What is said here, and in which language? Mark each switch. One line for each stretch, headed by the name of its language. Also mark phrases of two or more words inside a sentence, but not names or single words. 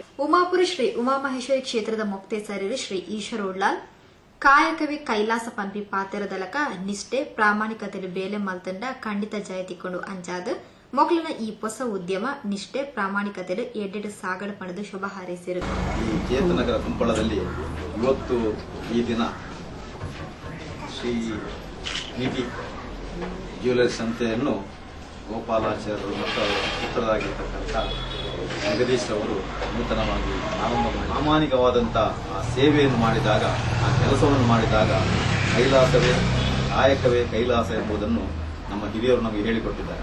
Tulu: ಉಮಾಪುರಿ ಶ್ರೀ ಉಮಾಮಹೇಶ್ವರಿ ಕ್ಷೇತ್ರದ ಮೊಕ್ತೇಸರರು ಶ್ರೀ ಈಶ್ವರ ಉಳ್ಳಾಲ್,
Kannada: ಕಾಯಕವೇ ಕೈಲಾಸ
Tulu: ಪಂಪಿ ಪಾತೆರದಲಕ ನಿಷ್ಠೆ ಪ್ರಾಮಾಣಿಕತೆ ಬೇಲೆ ಮಲ್ತಂಡ ಖಂಡಿತ ಜಯತಿಕೊಂಡು ಅಂಜಾದ ಮೊಕ್ಲಿನ ಈ ಹೊಸ ಉದ್ಯಮ ನಿಷ್ಠೆ ಪ್ರಾಮಾಣಿಕತೆ ಎಡ್ಡೆಡು ಸಾಗಡ ಪಡೆದು ಶುಭ ಹಾರೈಸಿರು.
Kannada: ಈ ಕೇತನಗರ ಕುಂಪಳದಲ್ಲಿ ಇವತ್ತು ಈ ದಿನ ಶ್ರೀ ನಿಧಿ ಜ್ಯುವೆಲರ್ಸ್ ಸಂಸ್ಥೆಯನ್ನು ಗೋಪಾಲಾಚಾರ್ಯರು ಮತ್ತು ಪುತ್ರರಾಗಿರ್ತಕ್ಕಂಥ ಜಗದೀಶ್ ಅವರು ನೂತನವಾಗಿ ಪ್ರಾಮಾಣಿಕವಾದಂಥ ಆ ಸೇವೆಯನ್ನು ಮಾಡಿದಾಗ, ಆ ಕೆಲಸವನ್ನು ಮಾಡಿದಾಗ ಕೈಲಾಸವೇ ಕಾಯಕವೇ ಕೈಲಾಸ ಎಂಬುದನ್ನು ನಮ್ಮ ಹಿರಿಯರು ನಮಗೆ ಹೇಳಿಕೊಟ್ಟಿದ್ದಾರೆ.